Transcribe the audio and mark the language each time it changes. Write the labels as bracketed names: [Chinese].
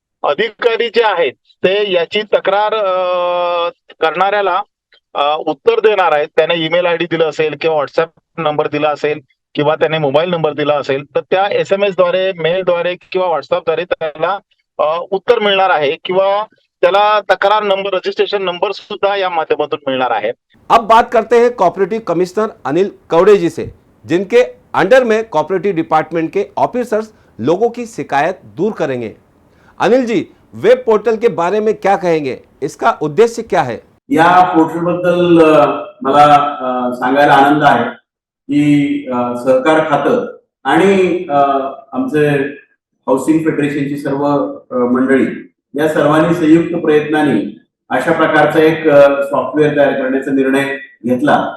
[Marathi] अधिकारी जे आहेत ते याची तक्रार करणाऱ्याला उत्तर देणार आहेत, त्याने ईमेल ID दिला असेल किंवा व्हॉट्सअप नंबर दिला असेल किंवा त्याने मोबाईल नंबर दिला असेल तर त्या SMS द्वारे, मेल द्वारे किंवा व्हॉट्सअप द्वारे त्याला उत्तर मिळणार आहे किंवा त्याला तक्रार नंबर, रजिस्ट्रेशन नंबर सुद्धा या माध्यमातून मिळणार आहे। [Hindi] अब बात करते हैं कोऑपरेटिव कमिश्नर अनिल कवड़े जी से, जिनके अंडर में कोऑपरेटिव डिपार्टमेंट के ऑफिसर्स लोगों की शिकायत दूर करेंगे। अनिल जी, वेब पोर्टल के बारे में क्या कहेंगे, इसका उद्देश्य क्या है? [Marathi] या पोर्टल बद्दल मला सांगायला आनंद आहे की सहकार खातं आणि आमचे हाऊसिंग फेडरेशनची सर्व मंडळी या सर्वांनी संयुक्त प्रयत्नाने अशा प्रकारचा एक सॉफ्टवेअर तयार करण्याचा निर्णय घेतला।